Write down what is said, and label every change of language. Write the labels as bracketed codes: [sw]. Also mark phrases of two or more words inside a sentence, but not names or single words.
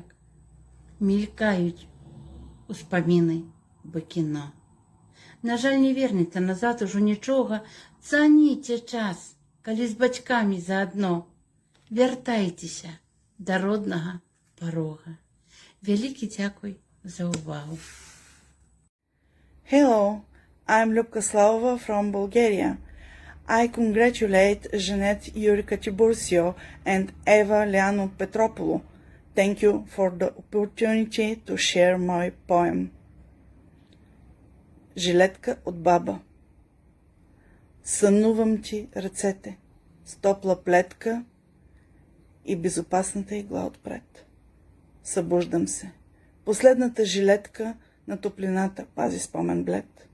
[be] Мелькаюць успаміны бы кіно. На жаль, не вернецца назад ужо нічога. Цаніце час, калі з бацькамі заадно. Вяртайцеся да роднага парога. Вялікі дзякуй за увагу. [en] Hello, I'm Lucaslavova from Bulgaria. I congratulate Jeanette, Eureka, Tiburcio and Eva Lianou Petropoulou. Thank you for the opportunity to share my poem. [bg] Жилетка от баба. Сънувам ти ръцете с топла плетка и безопасната игла отпред. Събуждам се. Последната жилетка на топлината пази спомен блед.